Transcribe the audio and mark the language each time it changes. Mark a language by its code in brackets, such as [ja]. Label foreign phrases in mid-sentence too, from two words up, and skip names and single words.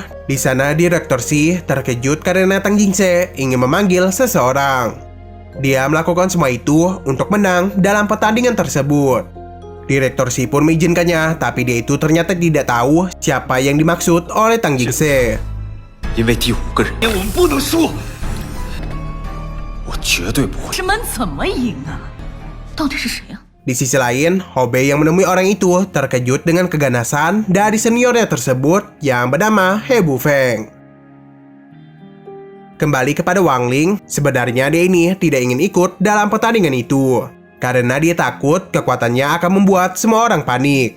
[id] Di sana Direktur Shi terkejut karena Tang Jingse ingin memanggil seseorang. Dia melakukan semua itu untuk menang dalam pertandingan tersebut. Direktur Shi pun mengizinkannya, tapi dia itu ternyata tidak tahu siapa yang dimaksud oleh Tang Jingse. [zh] 因为第5个人，我们不能输，我绝对不会。这门怎么赢啊？到底是谁啊？ [id] Di sisi lain, Hobe yang menemui orang itu terkejut dengan keganasan dari seniornya tersebut yang bernama He Bufeng. Kembali kepada Wang Ling, sebenarnya dia ini tidak ingin ikut dalam pertandingan itu karena dia takut kekuatannya akan membuat semua orang panik.